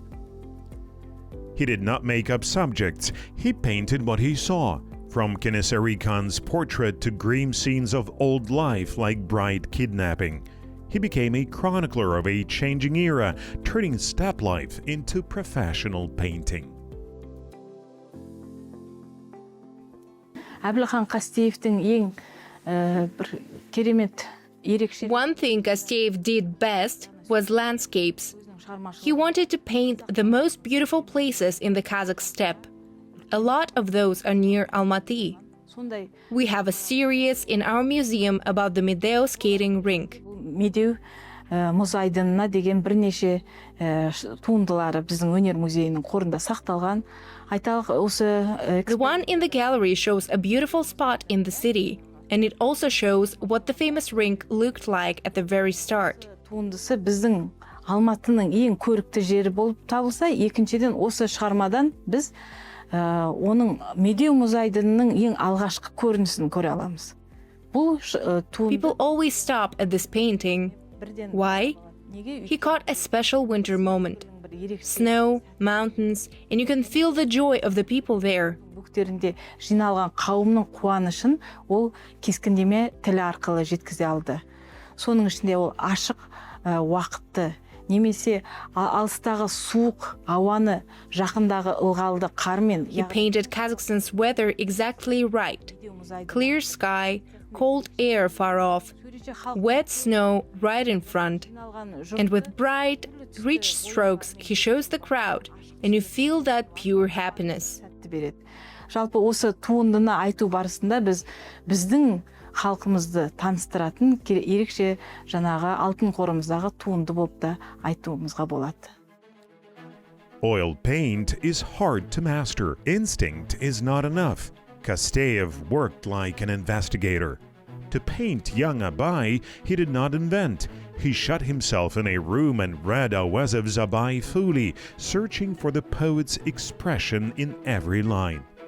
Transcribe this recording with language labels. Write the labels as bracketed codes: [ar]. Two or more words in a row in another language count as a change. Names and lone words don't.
[en] He did not make up subjects. He painted what he saw. From Kenesari Khan's portrait to grim scenes of old life like bride kidnapping. He became a chronicler of a changing era, turning steppe life into professional painting. [kk] Әбілхан Қастеевтің ең бір керемет ерекше [en] One thing Kasteev did best was landscapes. He wanted to paint the most beautiful places in the Kazakh steppe. A lot of those are near Almaty. [kk] сондай [en] We have a series in our museum about the Medeo skating rink. [kk] медеу мұз айдынына деген бірнеше туындылары біздің өнер музейінің қорында сақталған. Айталық осы [en] The one in the gallery shows a beautiful spot in the city, and it also shows what the famous rink looked like at the very start. [kk] туындысы біздің Алматының ең көрікті жері болып табылса, екіншіден осы шығармадан біз оның Медеу мұз айдынының ең алғашқы көрінісін көре аламыз. Бұл [en] People always stop at this painting. Why? He caught a special winter moment. Snow, mountains, and you can feel the joy of the people there. [kk] бөктерінде жиналған қауымның қуанышын ол кескіндеме тілі арқылы жеткізе алды. Соның ішінде ол ашық уақытты, немесе алыстағы суық ауаны жақындағы ылғалды қармен. [en] He painted Kazakhstan's weather exactly right. Clear sky, cold air far off, wet snow right in front. And with bright, rich strokes, he shows the crowd, and you feel that pure happiness. [kk] Жалпы осы туындыны айту барысында біздің халқымызды таныстыратын ерекше жаңағы алтын қорымыздағы туынды болып та айтуымызға болады. [en] Oil paint is hard to master. Instinct is not enough. Kasteev worked like an investigator. To paint young Abai, he did not invent. He shut himself in a room and read Awazev's Abai fully, searching for the poet's expression in every line.